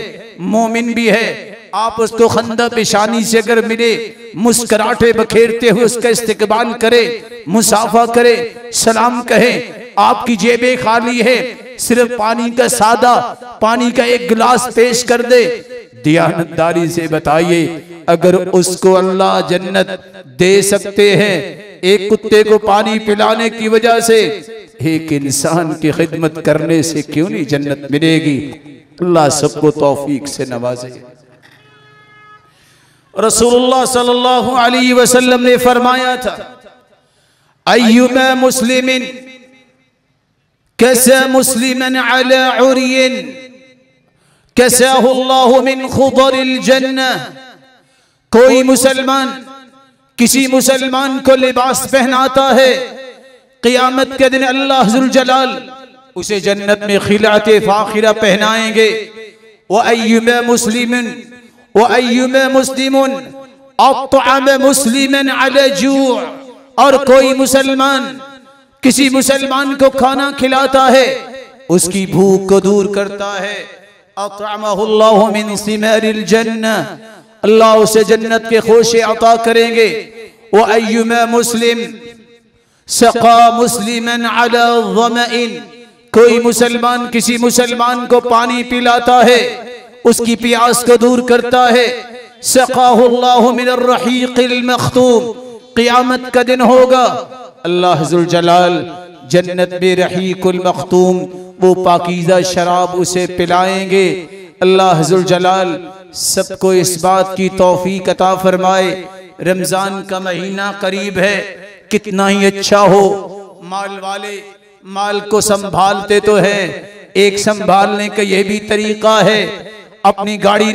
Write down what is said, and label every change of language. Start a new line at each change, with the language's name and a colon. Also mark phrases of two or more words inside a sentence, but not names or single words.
Hindi: मोमिन भी है, आप उसको खंदा पेशानी से अगर मिले, मुस्कुराहटे बखेरते हुए उसका इस्तकबाल करे, मुसाफा करे, सलाम कहे, आपकी जेबें खाली है, सिर्फ पानी का सादा पानी का एक गिलास पेश कर दे, दियानतदारी से बताइए, अगर उसको अल्लाह जन्नत दे सकते हैं, एक कुत्ते को पानी पिलाने की वजह से, एक इंसान की खिदमत करने से क्यों नहीं जन्नत मिलेगी? अल्लाह सबको तौफीक से नवाजे। रसूलुल्लाह
Arabic: صلى الله عليه وسلم
Hindi: ने फरमाया था,
Arabic: أيما مسلم كسا مسلما على عري كساه الله من خضر الجنة,
Hindi: कोई मुसलमान किसी मुसलमान को लिबास पहनाता है, क़ियामत के दिन
Arabic: الله ذو الجلال
Hindi: उसे जन्नत में खिलाते फाखिरा पहनाएंगे।
Arabic: وأيما مسلم وأيما مسلم أطعم مسلما على جوع',
Hindi: और कोई मुसलमान किसी मुसलमान को खाना खिलाता है, उसकी भूख को दूर करता है,
Arabic: أطعمه الله من ثمار الجنة,
Hindi: अल्लाह उसे जन्नत के खोशे अता करेंगे।
Arabic: وأيما مسلم سقى مسلما على ظمأ,
Hindi: कोई मुसलमान किसी मुसलमान को पानी पिलाता है, उसकी प्यास को दूर करता है,
Arabic: سقاه الله من الرحيق المختوم,
Hindi: क़ियामत का दिन होगा,
Arabic: الله ذو الجلال
Hindi: जन्नत में
Arabic: الرحيق المختوم,
Hindi: वो पाकीज़ा शराब उसे पिलाएंगे।
Arabic: الله ذو الجلال
Hindi: सबको इस बात की तौफीक अता फरमाए। रमजान का महीना करीब है, कितना ही अच्छा हो, माल वाले माल को संभालते तो हैं, एक संभालने का यह भी तरीका है, अपनी गाड़ी